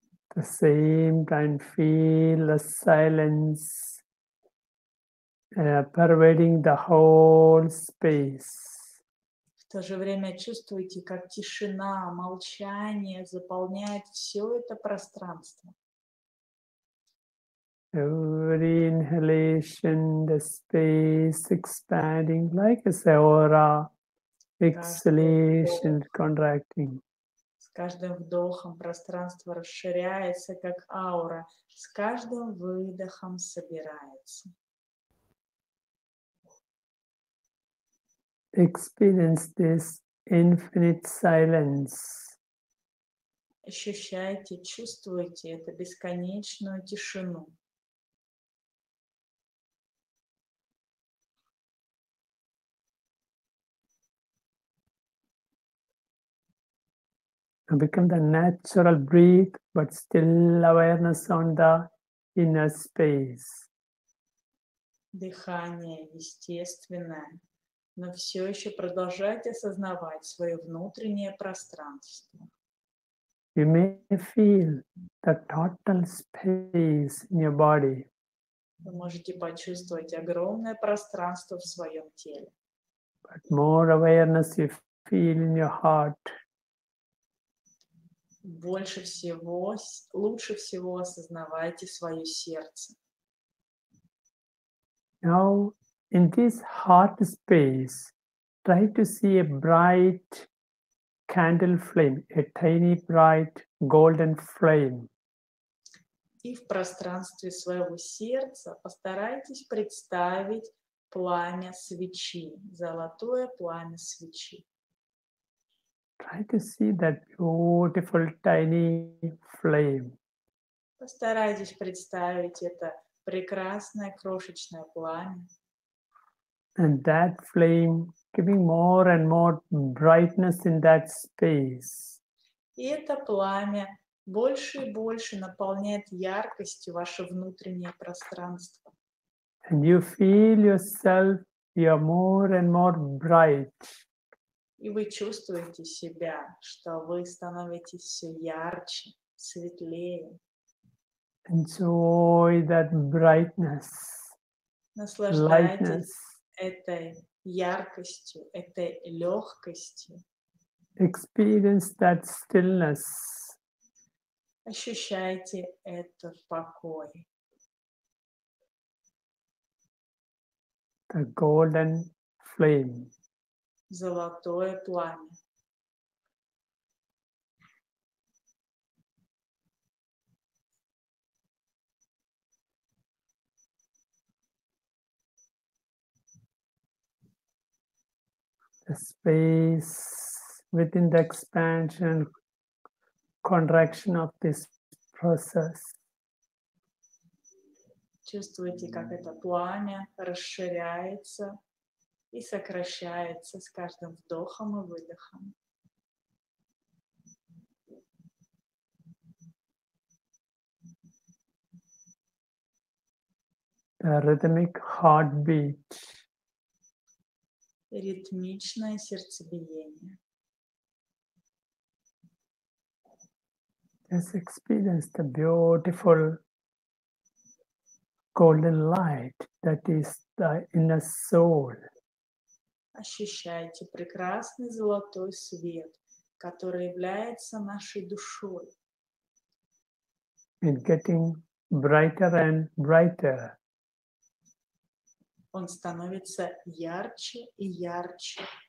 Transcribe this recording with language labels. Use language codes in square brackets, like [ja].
[en] At the same time, feel the silence pervading the whole space. [ru] В то же время чувствуете, как тишина, молчание заполняет все это пространство. [en] Every inhalation, the space expanding like a aura. Exhalation, contracting. [ru] С каждым вдохом пространство расширяется, как аура, с каждым выдохом собирается. [en] Experience this infinite silence. [ru] Ощущайте, чувствуйте эту бесконечную тишину. [en] And become the natural breath, but still awareness on the inner space. [ru] Дыхание естественное, но все еще продолжайте осознавать свое внутреннее пространство. [en] You may feel the total space in your body. [ru] Вы можете почувствовать огромное пространство в своем теле. [en] But more awareness you feel in your heart. [ru] Больше всего, лучше всего осознавайте свое сердце. [en] Now, in this heart space, try to see a bright candle flame, a tiny bright golden flame. [ru] И в пространстве своего сердца постарайтесь представить пламя свечи, золотое пламя свечи. [en] Try to see that beautiful tiny flame. [ru] Постарайтесь представить это прекрасное крошечное пламя. [en] And that flame giving more and more brightness in that space. [ru] И это пламя больше и больше наполняет яркостью ваше внутреннее пространство. [en] And you feel yourself, you're more and more bright. [ru] И вы чувствуете себя, что вы становитесь все ярче, светлее. [en] Enjoy that brightness, [ru] Наслаждайтесь [en] lightness. [ru] этой яркостью, этой легкостью. [en] Experience that stillness. [ru] Ощущайте этот покой. [en] The golden flame. [ru] Золотое пламя. [en] The space within the expansion, contraction of this process. [ru] Чувствуете, как это пламя расширяется и сокращается с каждым вдохом и выдохом. [en] The rhythmic heartbeat. [ru] Ритмичное сердцебиение. [en] Just experience the beautiful golden light that is the inner soul. [ru] Ощущайте прекрасный золотой свет, который является нашей душой. [en] It's getting brighter and brighter. [ru] Он становится ярче и ярче.